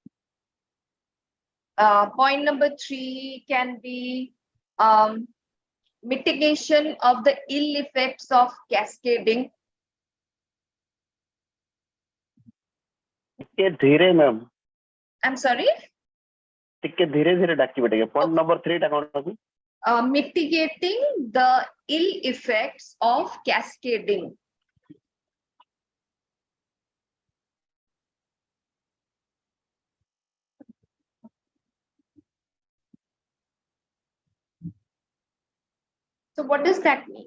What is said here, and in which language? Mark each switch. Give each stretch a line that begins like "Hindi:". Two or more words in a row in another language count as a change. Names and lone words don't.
English: Point number 3 can be mitigation of the ill effects of cascading.
Odia: ଧୀରେ ମ୍ୟାମ
English: I'm sorry?
Odia: ଟିକେ ଧୀରେ ଧୀରେ ଡାକିବେ ଟିକେ
English: point number
Odia: 3 ଟା କଣ ଅଛି
English: Mitigating the ill effects of cascading. So what does that mean?